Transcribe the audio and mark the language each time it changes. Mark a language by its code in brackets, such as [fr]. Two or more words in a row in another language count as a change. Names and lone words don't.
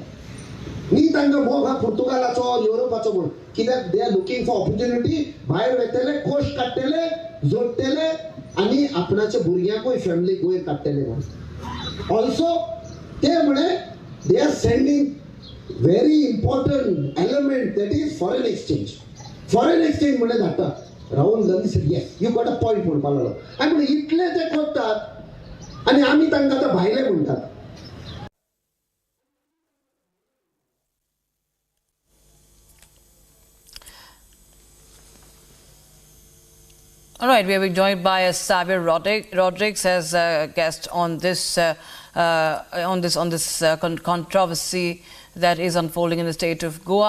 [kok] न्ही तांकां मोग हा पुर्तुगालाचो युरोपाचो म्हूण कित्याक [en] they are looking for opportunity. [kok] भायर वयतले कोश काडटले जोडटले आनी आपणाच्या भुरग्यांकूय फॅमिलीक वयर काडटले म्हूण. [en] ऑल्सो [kok] ते म्हणे [en] they are sending very important element that is foreign exchange. Foreign exchange [kok] म्हणे धाडटा. [en] राहुल गांधी said yes, you got a point [kok] म्हणपाक लागलो. आनी म्हणे इतले ते करतात आनी आमी तांकां आतां भायले म्हणटात. [en] All right, we are being joined by Xavier Rodrigues as a guest on this controversy that is unfolding in the state of Goa.